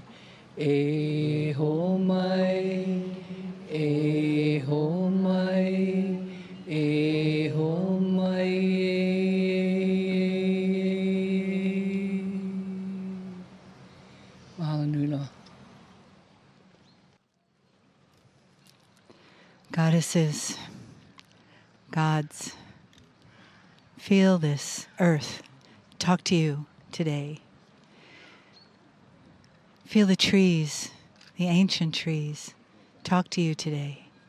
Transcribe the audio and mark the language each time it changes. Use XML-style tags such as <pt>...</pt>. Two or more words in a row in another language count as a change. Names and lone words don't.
<haw>E ho mai, e ho mai, e ho mai. Mahalo nui loa.</haw> <en>Goddesses, gods, feel this earth talk to you today. Feel the trees, the ancient trees, talk to you today.</en>